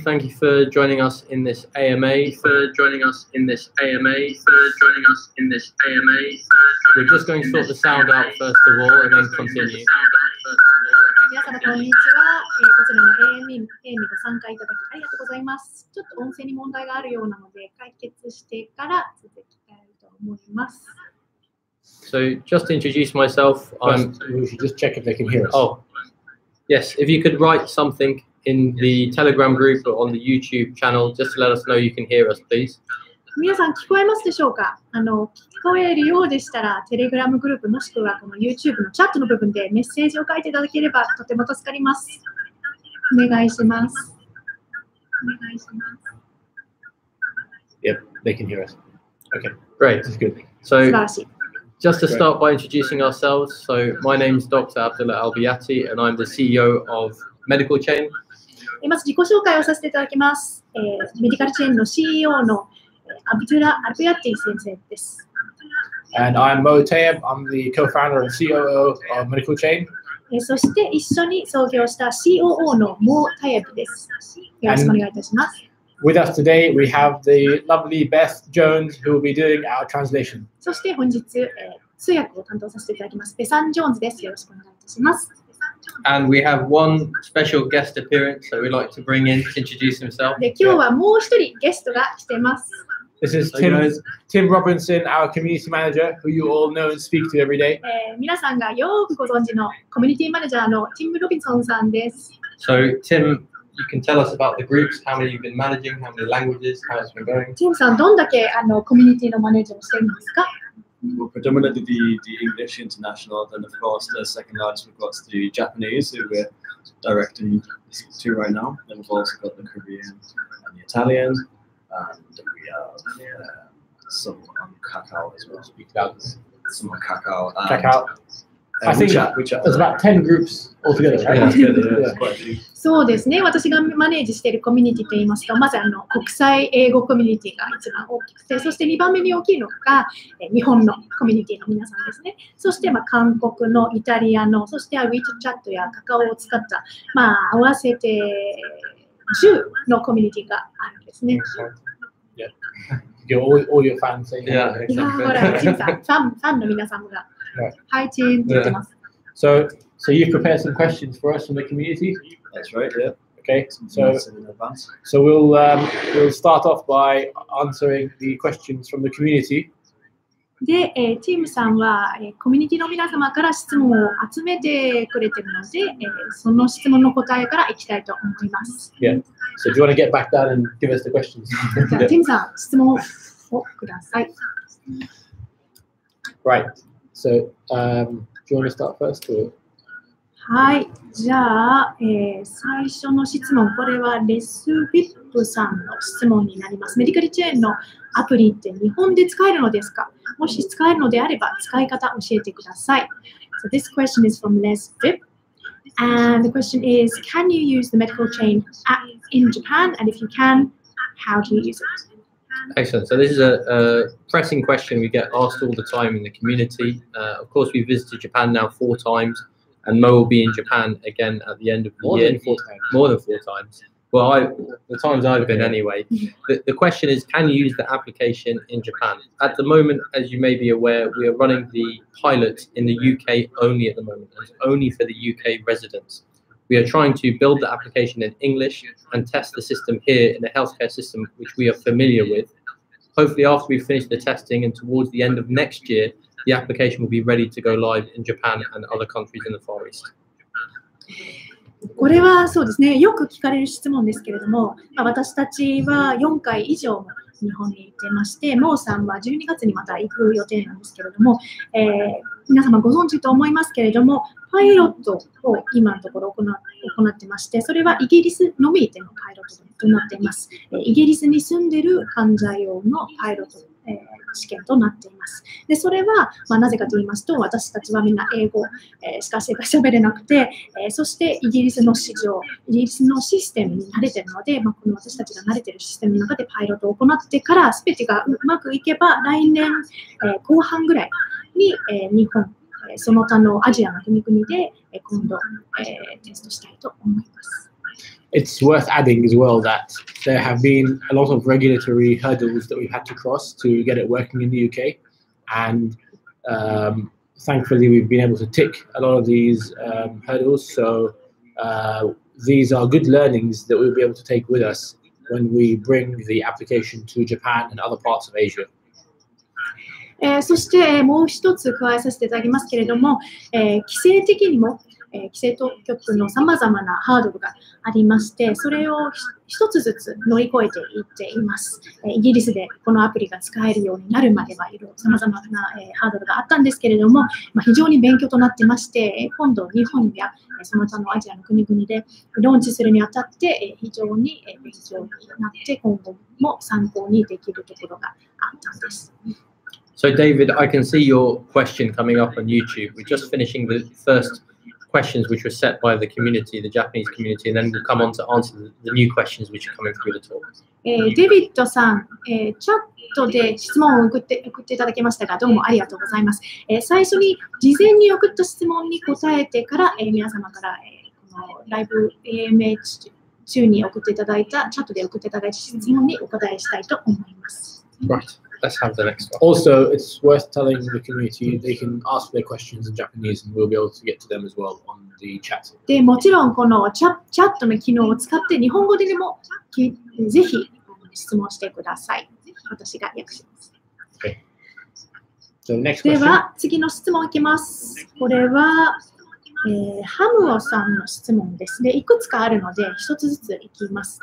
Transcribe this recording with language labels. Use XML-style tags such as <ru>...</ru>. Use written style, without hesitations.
<en>Thank you for joining us in this AMA. We're just going to sort the sound out first of all and then continue.</en> <ja>皆様こんにちは。こちらの AMA ご参加いただきありがとうございます。ちょっと音声に問題があるようなので解決してから続きたいと思います。</ja> <en>So just to introduce myself, We should just check if they can hear us. Oh, yes. If you could write something in the Telegram group or on the YouTube channel, just to let us know you can hear us, please.</en> <ja>皆さん聞こえますでしょうか？聞こえるようでしたら、テレグラムグループもしくはこの YouTube のチャットの部分でメッセージを書いていただければとても助かります。お願いします。</ja> <en>Yep, they can hear us. Okay, Great. that's good.</en> <ja>素晴</ja> <en>So</en> <ja>らしい。</ja> <en>just to start by introducing ourselves, so my name's Dr. Abdullah Albiati and I'm the CEO of Medicalchain.</en> <ja>まず自己紹介をさせていただきます。メディカルチェーンの CEO のアブドゥラ・アルビアティ先生です。</ja> <en>And I'm Mo Tayeb. I'm the co-founder and COO of Medicalchain.</en> <ja>そして一緒に創業した COO のモー・タイエブです。よろしくお願いいたします。</ja> <en>With us today, we have the lovely Beth Jones, who will be doing our translation.</en> <ja>そして本日、通訳を担当させていただきます。ベサン・ジョーンズです。よろしくお願いいたします。</ja> <en>And we have one special guest appearance that we'd like to bring in to introduce himself.</en> <ja>で、今日はもう一人ゲストが来てます。</ja> <en>This is Hey, guys. Tim Robinson, our community manager, who you all know and speak to every day.</en> <ja>皆さんがよくご存知のコミュニティマネージャーのティム・ロビンソンさんです。</ja> <en>So Tim, you can tell us about the groups, how many you've been managing, how many languages, how it's been going.</en> <ja>ティムさん、どんだけコミュニティのマネージャーをしてるんですか？</ja> <en>Well, predominantly the English international, then of course the second largest we've got the Japanese, who we're directing to right now. Then we've also got the Korean and the Italian, and we have some on Kakao as well. Speak loud. Some on Kakao. Check out. I think there's about 10 groups altogether, right? Yeah, quite a few.</en> <ja>そうですね。私がマネージしているコミュニティといいますと、まず国際英語コミュニティが一番大きくて、そして2番目に大きいのが日本のコミュニティの皆さんですね。そして韓国の、イタリアの、そしてWeChat やカカオを使った、合わせて10のコミュニティがあるんですね。</ja> <en>Yeah. All your fans saying Yeah,</en> <ja>いやー、ほら、チンさん、ファンの皆ささんが、はい、チンって言ってます。</ja> <en>So you've prepared some questions for us from the community? That's right, yeah. Okay, In advance. so we'll start off by answering the questions from the community.</en> <ja>で、チームさんは、コミュニティの皆様から質問を集めてくれているので、その質問の答えからいきたいと思います。</ja> <en>Yeah. So do you want to get back down and give us the questions?</en> <ja>じゃあ、ティムさん、質問をください。</ja> <en>Right. So do you want to start first? Or?</en> <ja>はい。じゃあ、最初の質問、これはレス・ビップさんの質問になります。メディカルチェーンのアプリって日本で使えるのですか？もし使えるのであれば、使い方教えてください。</ja> <en>So this question is from Les Vip. And the question is, can you use the Medicalchain app in Japan? And if you can, how do you use it? Excellent. So this is a pressing question we get asked all the time in the community. Of course, we've visited Japan now 4 times, and Mo will be in Japan again at the end of the year. More than 4 times. Well, the times I've been anyway. The question is, can you use the application in Japan? At the moment, as you may be aware, we are running the pilot in the UK only at the moment. It's only for the UK residents. We are trying to build the application in English and test the system here in the healthcare system, which we are familiar with. Hopefully, after we finish the testing and towards the end of next year, the application will be ready to go live in Japan and other countries in the Far East.</en> <ja>これはそうですね、よく聞かれる質問ですけれども、私たちは4回以上も日本に行ってまして、モーさんは12月にまた行く予定なんですけれども、皆様ご存知と思いますけれども、パイロットを今のところ行ってまして、それはイギリスのみでのパイロットとなっています。イギリスに住んでいる患者用のパイロット試験となっています。で、それは、なぜかと言いますと、私たちはみんな英語しか喋れなくて、そしてイギリスの市場、イギリスのシステムに慣れているので、この私たちが慣れているシステムの中でパイロットを行ってから、すべてがうまくいけば、来年後半ぐらいに日本その他のアジアの国々で今度、テストしたいと思います。</ja> <en>It's worth adding as well that there have been a lot of regulatory hurdles that we've had to cross to get it working in the UK, and thankfully we've been able to tick a lot of these hurdles. So these are good learnings that we'll be able to take with us when we bring the application to Japan and other parts of Asia.</en> <ja>そしてもう一つ加えさせていただきますけれども、規制的にも規制当局のさまざまなハードルがありまして、それを一つずつ乗り越えていっています。イギリスでこのアプリが使えるようになるまではいろいろさまざまなハードルがあったんですけれども、非常に勉強となってまして、今度日本やその他のアジアの国々でローンチするにあたって非常に勉強になって、今後も参考にできるところがあったんです。</ja> <en>So David, I can see your question coming up on YouTube. We're just finishing the first questions which were set by the community, the Japanese community, and then we'll come on to answer the new questions which are coming through the talk.</en> <ja>デビッドさん、チャットで質問を送っていただきましたが、どうもありがとうございます。最初に事前に送った質問に答えてから、皆様から、このライブ AMA 中に送っていただいた、チャットで送っていただいた質問にお答えしたいと思います。</ja> <en>Right. Let's have the next one. Also, it's worth telling the community they can ask their questions in Japanese and we'll be able to get to them as well on the chat.</en> <ja>でもちろんこのチャットの機能を使って日本語でもぜひ質問してください。私が訳します。</ja> <en>Okay. So next question.</en> <ja>では次の質問いきます。これは、ハムオさんの質問です。で、いくつかあるので一つずついきます。</ja>